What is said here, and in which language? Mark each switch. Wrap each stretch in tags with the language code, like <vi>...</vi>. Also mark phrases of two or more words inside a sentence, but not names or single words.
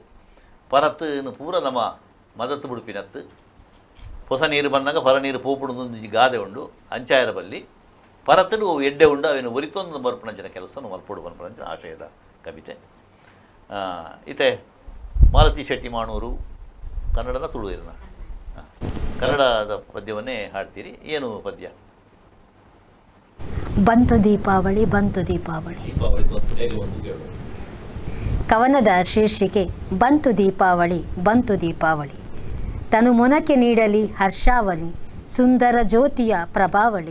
<tcy>ಪರತ್ತು ಪೂರ ನಮ್ಮ ಮದತ್ತು ಬುಡುಪಿನತ್ತು ಹೊಸ ನೀರು ಬಂದಾಗ ಪರ ನೀರು ಪೋಪುಡುದೊಂದು ಗಾದೆ ಉಂಡು. ಅಂಚಾಯರ ಬಲ್ಲಿ ಪರತ್ತಡು ಎಡ್ಡೆ ಉಂಡು ಅವೇನು ಒರಿತೊಂದು ಬರ್ಪಣಂಚಿನ ಕೆಲಸವನ್ನು ಮಲ್ಪೋಡು ಬರ್ಪಣಂಚಿನ ಆಶಯದ ಕವಿತೆ. ಇತೆ ಮಾಲತಿ ಶೆಟ್ಟಿ ಮಾಣೂರು ಕನ್ನಡದ ತುಳು ಇರನ ಕನ್ನಡದ ಪದ್ಯವನ್ನೇ ಹಾಡ್ತೀರಿ.</tcy> <kn>ಏನು ಪದ್ಯ? ಬಂತು ದೀಪಾವಳಿ ಬಂತು ದೀಪಾವಳಿ. ಕವನದ ಶೀರ್ಷಿಕೆ ಬಂತು ದೀಪಾವಳಿ ಬಂತು ದೀಪಾವಳಿ. ತನು ಮೊನಕೆ ನೀಡಲಿ ಹರ್ಷಾವಳಿ ಸುಂದರ ಜ್ಯೋತಿಯ ಪ್ರಭಾವಳಿ.</kn>